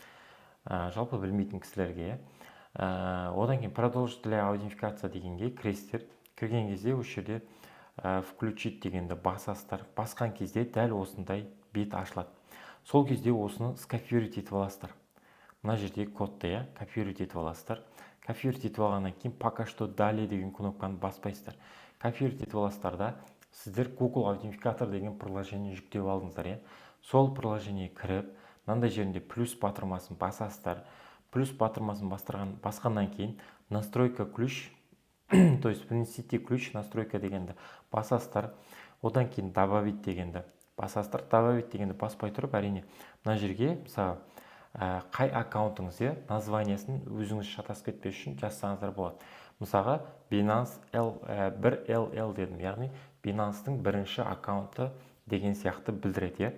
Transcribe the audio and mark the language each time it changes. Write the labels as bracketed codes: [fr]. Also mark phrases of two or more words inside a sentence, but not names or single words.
[kk] Жалпы білмейтін кісілерге. Одан кейін [ru] продолжить для аутентификация [kk] дегенге кіресіздер. Кірген кезде осы жерде включить дегенді басасыздар. Басқан кезде дәл осындай бет ашылады. Сол кезде осыны скопировать етіп аласыздар. Мына жерде кодты, копировать етіп аласыздар. Копировать етіп алғаннан кейін [ru] пока что далее [kk] деген кнопканы баспайсыздар. Копировать етіп аласыздар да сіздер Google аутентификатор деген приложение жүктеп алдыңыздар. Сол приложение кіріп, мынандай жерінде плюс батырмасын басасыздар. Плюс батырмасын басқаннан кейін [ru] настройка ключ, то есть внесите ключ настройка [kk] дегенді басасыздар. Одан кейін добавить дегенді басасыздар. Добавить дегенді баспай тұрып, әрине мына жерге мысалы қай аккаунтыңыз, названиясын өзіңіз шатасып кетпес үшін жазсаңыздар болады. Мысалға Binance 1LL дедім, яғни Binance'тың бірінші аккаунты деген сияқты білдіреді.